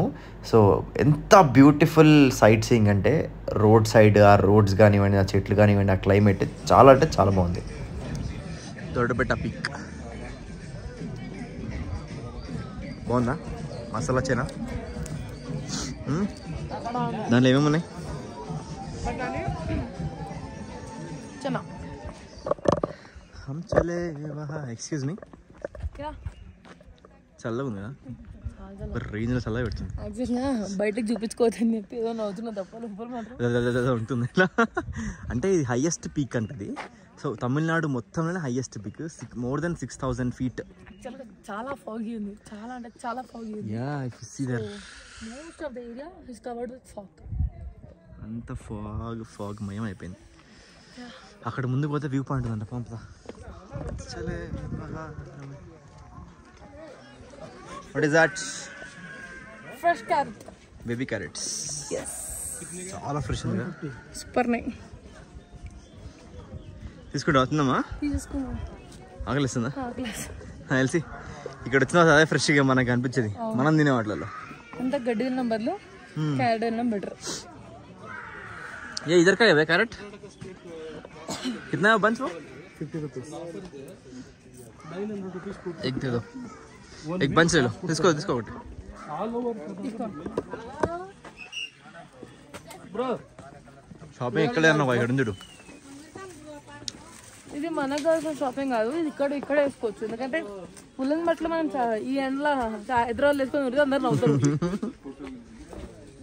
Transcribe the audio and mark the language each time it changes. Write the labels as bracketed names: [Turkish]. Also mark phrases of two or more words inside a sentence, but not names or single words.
[Telugu] సో ఎంత [English] beautiful sight seeing [Telugu] అంటే రోడ్ సైడ్, ఆ రోడ్స్ కానివ్వండి, ఆ చెట్లు కానివ్వండి, ఆ క్లైమేట్ చాలా అంటే చాలా బాగుంది. దొడ్డబెడ్డ పీక్ బాగుందా? మసాలా చేనా దాంట్లో ఏమేమి ఉన్నాయి? [Hindi] हम चले वहाँ, [English] excuse me, [Telugu] చల్లగా ఉంది కదా, రేంజ్లో చల్లగా పెడుతుంది. బయటకు చూపించుకోవద్దని చెప్పి ఏదో నవ్వుతున్నా తప్ప ఉంటుంది. అంటే ఇది [English] highest peak [Telugu] అంటది. సో తమిళనాడు మొత్తంలోనే [English] highest peak, more than 6000 feet. [Telugu] చాలా ఫాగీ ఉంది, చాలా అంటే చాలా ఫాగీ ఉంది. [English] most of the area is covered with fog. [Telugu] అంత ఫాగ్ మయం అయిపోయింది. అక్కడ ముందుకు పోతే [English] view point [Telugu] ఉందంట, పంపుతా. [English] What is that? Fresh carrot. Baby carrots. Yes. [Telugu] చాలా ఫ్రెష్ ఉంది. సూపర్ నై. తీసుకుంటా వస్తుందమ్మా? తీసుకున్నా. ఆకలిస్తుందా? ఆకలిస్తుంది. తెలిసి ఇక్కడ వచ్చిన అదే ఫ్రెష్గా మనకు అనిపించేది, మనం తినే వాటిలో. అంత గడ్డి తినడం బదులు క్యారెట్ తినడం బెటర్. [Hindi] ये इधर का है कैरेट? कितना है बंच वो? [English] 50 rupees. 900 rupees. [Hindi] एक दे दो, एक बंच ले लो. इसको ఒకటి. [Telugu] Bro, షాపింగ్ ఎక్కడే అన్నావు, ఇక్కడ ఉంది చూడు. ఇది మనకు కావాల్సిన షాపింగ్ కాదు, ఇది ఇక్కడ వేసుకోవచ్చు. ఎందుకంటే పుల్లని బట్టలు మనం ఈ ఎండలో హైదరాబాద్ వేసుకొని అందరు నవ్వుతారు.